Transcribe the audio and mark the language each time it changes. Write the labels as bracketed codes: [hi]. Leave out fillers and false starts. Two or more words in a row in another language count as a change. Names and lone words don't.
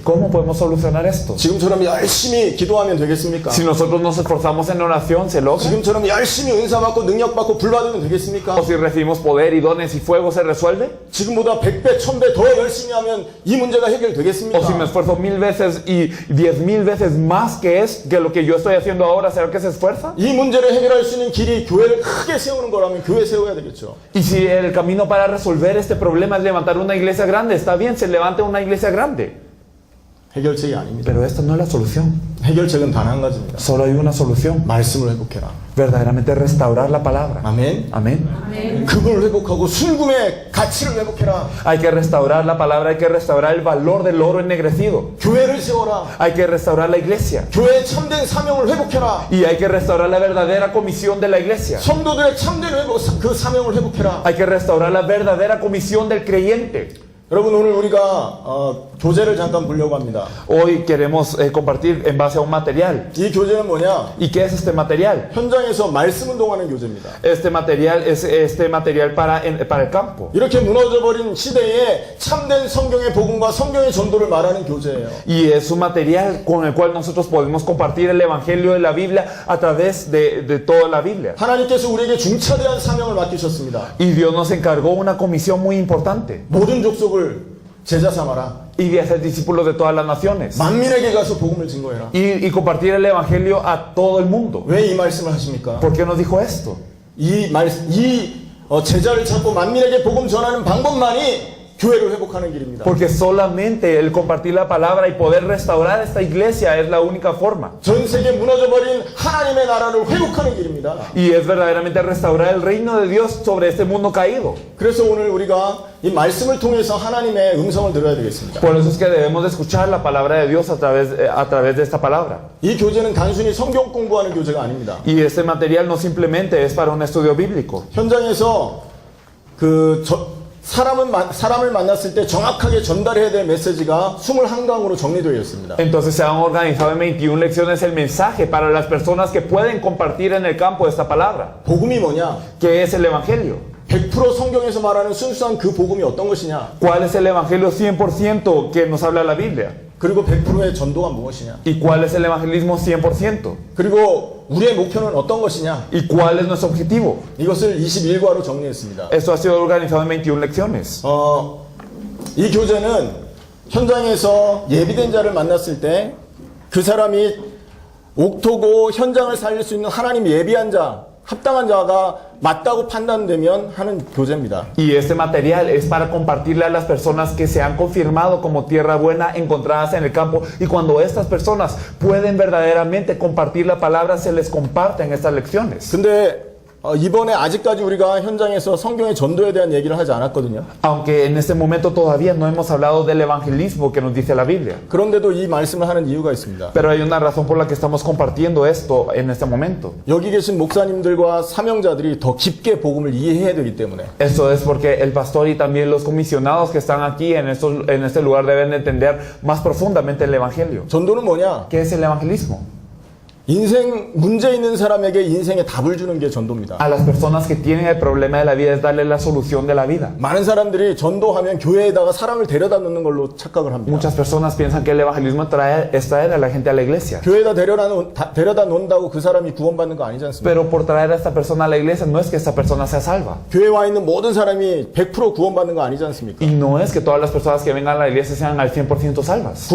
[es] ¿Cómo podemos solucionar esto? [ko] 지금처럼 열심히 기도하면 되겠습니까? [es] Si nosotros nos esforzamos en oración, ¿se logra? [ko] 지금처럼 열심히 은사 받고 능력 받고 불 받으면 되겠습니까? [es] ¿O si recibimos poder y dones y fuego, se resuelve? [ko] 지금보다 100배, 1000배 더 열심히 하면 이 문제가 해결되겠습니까? [es] ¿O si me esfuerzo 1000 veces y 10,000 veces más que lo que yo estoy haciendo ahora, será que se esfuerza? [ko] 이 문제를 해결할 수 있는 길이 교회를 크게 세우는 거라면 교회 세워야 되겠죠. [es] Y si el camino para resolver este problema es levantar una iglesia grande, está bien, se levante una iglesia grande. [ko] 해결책이 아닙니다. [es] Pero esta no es la solución. [ko] 해결책은 단 한 가지입니다. [es] Solo hay una solución. [ko] 말씀을 회복해라. [es] verdaderamente restaurar la palabra. [ko] 아멘. [es] Amén. [ko] 급을 회복하고 순금의 가치를 회복해라. [es] Hay que restaurar la palabra, hay que restaurar el valor del oro ennegrecido. [ko] 교회를 세워라. [es] Hay que restaurar la iglesia. [ko] 교회의 참된 사명을 회복해라. [es] Y hay que restaurar la verdadera comisión de la iglesia. [ko] 성도들의 참된 회복, 그 사명을 회복해라. [es] Hay que restaurar la verdadera comisión del creyente. [ko] 여러분 오늘 우리가 교재를 잠깐 보려고 합니다. [es] Hoy queremos compartir en base a un material. [ko] 이 교재는 뭐냐? [es] ¿Y qué es este material? [ko] 현장에서 말씀 운동하는 교재입니다. [es] Este material es este material para el campo. [ko] 이렇게 무너져버린 시대에 참된 성경의 복음과 성경의 전도를 말하는 교재예요. [es] Y es un material con el cual nosotros podemos compartir el evangelio de la Biblia a través de toda la Biblia. [ko] 하나님께서 우리에게 중차대한 사명을 맡기셨습니다. [es] Y Dios nos encargó una comisión muy importante. [ko] 모든 족속을 제자 삼아라. [es] Y de hacer discípulos de todas las naciones. [ko] 만민에게 가서 복음을 증거해라. [es] Y compartir el evangelio a todo el mundo. [ko] 왜 이 말씀을 하십니까? [es] ¿Por qué nos dijo esto? [ko] 이 제자를 찾고 만민에게 복음 전하는 방법만이 교회를 회복하는 길입니다. [es] Porque solamente el compartir la palabra y poder restaurar esta iglesia es la única forma. [ko] 전 세계 무너져버린 하나님의 나라를 회복하는 길입니다. [es] Y es verdaderamente restaurar el reino de Dios sobre este mundo caído. [ko] 그래서 오늘 우리가 이 말씀을 통해서 하나님의 음성을 들어야 되겠습니다. [es] Por eso es que debemos de escuchar la palabra de Dios a través de esta palabra. [ko] 이 교재는 단순히 성경 공부하는 교재가 아닙니다. [es] Y este material no simplemente es para un estudio bíblico. [ko] 현장에서 사람을 만났을 때 정확하게 전달해야 될 메시지가 21강으로 정리되어 있습니다. [es] Entonces se han organizado en 21 lecciones el mensaje para las personas que pueden compartir en el campo esta palabra. [ko] 복음이 뭐냐? [es] ¿Qué es el evangelio? [ko] 100% 성경에서 말하는 순수한 그 복음이 어떤 것이냐? [es] ¿Cuál es el evangelio 100% que nos habla la Biblia? [ko] 그리고 100%의 전도가 무엇이냐? [es] ¿Y cuál es el evangelismo 100%? [ko] 그리고 우리의 목표는 어떤 것이냐? [es] ¿Y cuál es nuestro objetivo? [ko] 이것을 21과로 정리했습니다. [es] Esto ha sido organizado en 21 lecciones. [ko] 이 교재는 현장에서 예비된 자를 만났을 때 그 사람이 옥토고 현장을 살릴 수 있는 하나님 예비한 자, 합당한 자가 맞다고 판단되면 하는 교재입니다. [es] Y este material es para compartirle a las personas que se han confirmado como tierra buena encontradas en el campo, y cuando estas personas pueden verdaderamente compartir la palabra, se les comparten estas lecciones. [ko] 근데 이번에 아직까지 우리가 현장에서 성경의 전도에 대한 얘기를 하지 않았거든요. [es] Aunque en este momento todavía no hemos hablado del evangelismo que nos dice la Biblia. [ko] 그런데도 이 말씀을 하는 이유가 있습니다. [es] Pero hay una razón por la que estamos compartiendo esto en este momento. [ko] 여기 계신 목사님들과 사명자들이 더 깊게 복음을 이해해야 되기 때문에. [es] Esto es porque el pastor y también los comisionados que están aquí en este lugar deben de entender más profundamente el evangelio. [ko] 전도는 뭐냐? [es] ¿Qué es el evangelismo? [ko] 인생 문제 있는 사람에게 인생의 답을 주는 게 전도입니다. [es] A las personas que tienen el problema de la vida es darle la solución de la vida. [ko] 많은 사람들이 전도하면 교회에다가 사람을 데려다 놓는 걸로 착각을 합니다. [es] Muchas personas piensan que el evangelismo es traer a la gente a la iglesia. [ko] 교회에다 데려다 놓는다고 그 사람이 구원받는 거 아니지 않습니까? [es] Pero por traer a esta persona a la iglesia no es que esta persona sea salva. [ko] 교회에 와 있는 모든 사람이 100% 구원받는 거 아니지 않습니까? [es] Y no es que todas las personas que vengan a la iglesia sean al 100% salvas.